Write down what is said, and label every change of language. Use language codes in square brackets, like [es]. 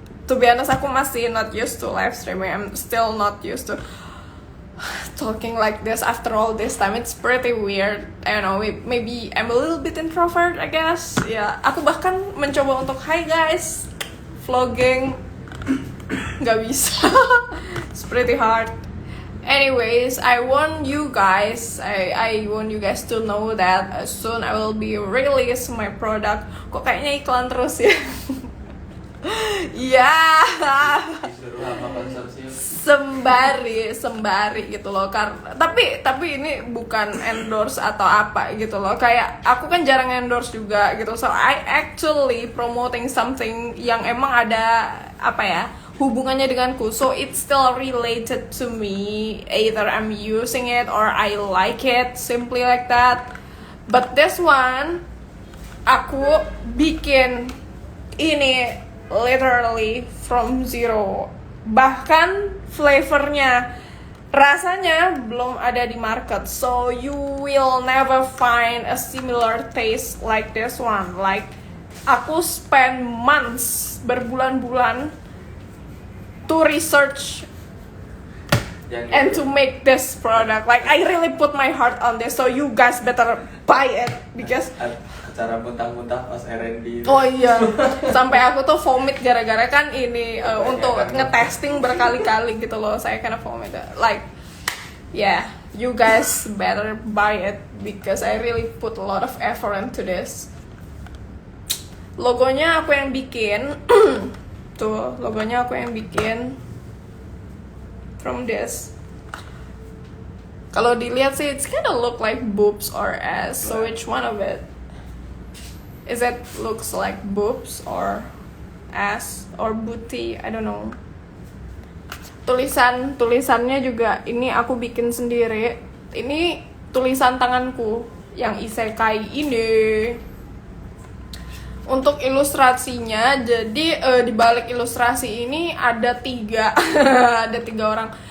[en] To be honest, [id] aku masih [en] not used to live streaming. I'm still not used to talking like this after all this time. It's pretty weird. I don't know, maybe I'm a little bit introvert, I guess. [id] Ya, aku bahkan mencoba untuk [en] hi guys, [id] vlogging, nggak bisa. [en] It's pretty hard. Anyways, I want you guys to know that soon I will be release my product. [id] Kok kayaknya iklan terus ya? Ya. disuruh sama konsorsium. Sembari gitu loh. Karena tapi ini bukan endorse atau apa gitu loh. Kayak aku kan jarang endorse juga gitu. [en] So I actually promoting something [id] yang emang ada apa ya? Hubungannya denganku, [en] so it's still related to me. Either I'm using it or I like it, simply like that. But this one, [id] aku bikin ini [en] literally from zero. [id] Bahkan flavornya, rasanya belum ada di market, [en] so you will never find a similar taste like this one. Like, aku spend months, berbulan-bulan to research and to make this product. Like, I really put my heart on this, so you guys better buy it because [id] acara muntah-muntah pas R&D. Oh iya, sampai aku tuh vomit gara-gara kan ini untuk ngetesting berkali-kali gitu loh. Saya kena vomit. [en] Like, yeah, you guys better buy it because I really put a lot of effort into this. [id] Logonya aku yang bikin. Tuh, logonya aku yang bikin [en] from this. [id] Kalau dilihat sih, [en] it's kinda look like boobs or ass. So which one of it? Is it looks like boobs or ass or booty? I don't know. [id] Tulisannya juga ini aku bikin sendiri. Ini tulisan tanganku yang isekai ini. Untuk ilustrasinya, jadi di balik ilustrasi ini ada 3 ada 3 orang.